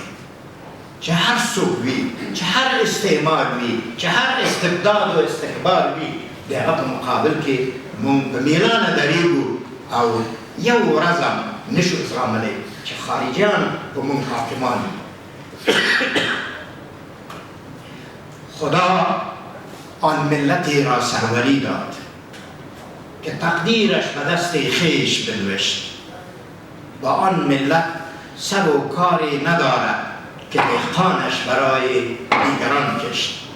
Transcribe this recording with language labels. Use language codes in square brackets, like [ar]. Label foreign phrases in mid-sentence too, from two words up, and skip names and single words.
[ps] چې هر څوک وي، چې هر استعمار وي، چې هر استبداد او استکبار وي، د هغه په مقابل کې موږ په میړانه درېږو او یو ورځ هم نشو زغملی چې خارجیان په موږ حاکمان وي. [fa] خدا آن ملتی را سروری داد که تقدیرش به دست خویش بنوشت. با آن ملت سر و کاری ندارد که دهقانش برای دیگران کشت.